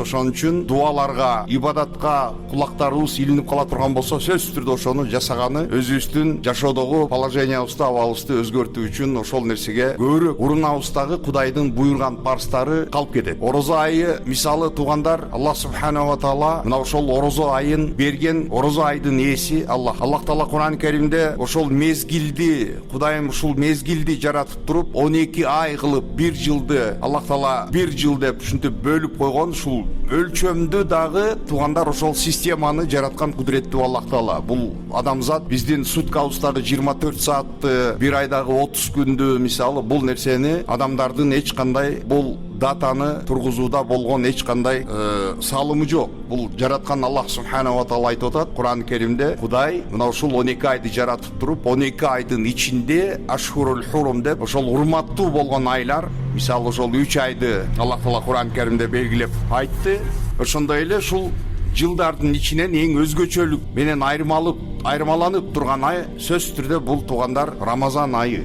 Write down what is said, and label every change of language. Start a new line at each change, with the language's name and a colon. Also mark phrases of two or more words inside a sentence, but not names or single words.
Kyrgyz: Ошон үчүн дуаларга, ибадатка кулактарыбыз илинип кала турган болсо, сөзсүз түрдө ошону жасаганы өзүбүздүн жашоодогу положениябызды, абалыбызды өзгөртүү үчүн ошол нерсеге көбүрөөк урунабыздагы Кудайдын буйрган парстары калып кетет. Орозо айы мисалы тугандар, Аллах
Arabic: سبحانه وتعالى
Kyrgyz: мына ошол орозо айын берген, орозо айдын ээси Аллах. Аллах Таала Кур'ан Керимде ошол мезгилди, Кудайым ушул мезгилди жаратып туруп 12 ай кылып, бир жылды Аллах Таала бир жыл деп ушинтип бөлүп койгон. Ушул өлчөмдү дагы тугандар ошол системаны жараткан кудуреттүү Аллах Таала. Бул адамзат биздин суткабыздагы 24 саатты, бир айдагы 30 күндү мисалы, бул нерсени адамдардын эч кандай бул датаны тургузууда болгон эч кандай салымы жок. Бул жараткан Аллах
Arabic: سبحانه وتعالى
Kyrgyz: айтып атат Кур'ан Керимде: Кудай мына ушул 12 айды жаратып туруп, 12 айдын ичинде
Arabic: الأشهر الحرم
Kyrgyz: деп ошол урматтуу болгон айлар, мисалы ошол 3 айды Аллах Таала Кур'ан Керимде белгилеп айтты. Ошондой эле ушул жылдардын ичинен эң өзгөчөлүк менен айырмаланып турган ай сөзсүз түрдө бул тугандар Рамазан айы.